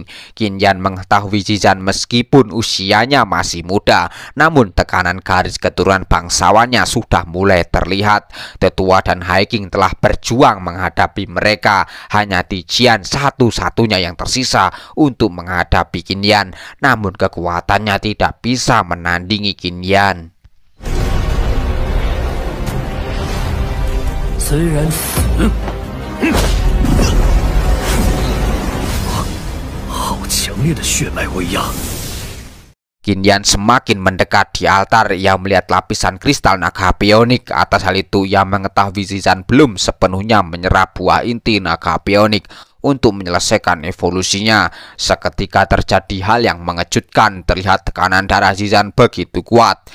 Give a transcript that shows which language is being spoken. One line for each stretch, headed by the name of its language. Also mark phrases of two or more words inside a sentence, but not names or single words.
Indonesian: Qin Yan mengetahui Zizan meskipun usianya masih muda, namun tekanan garis keturunan bangsawannya sudah mulai terlihat. Tetua dan High King telah berjuang menghadapi mereka. Hanya Tijian satu-satunya yang tersisa untuk menghadapi Qin Yan, namun kekuatannya tidak bisa menandingi Qin Yan.
Chinese: 虽然死，好强烈的血脉威压！
Indonesian: Qin Yan semakin mendekat di altar. Ia melihat lapisan kristal naga pionik. Atas hal itu, ia mengetahui Zizan belum sepenuhnya menyerap buah inti naga pionik untuk menyelesaikan evolusinya. Seketika terjadi hal yang mengejutkan. Terlihat tekanan darah Zizan begitu kuat.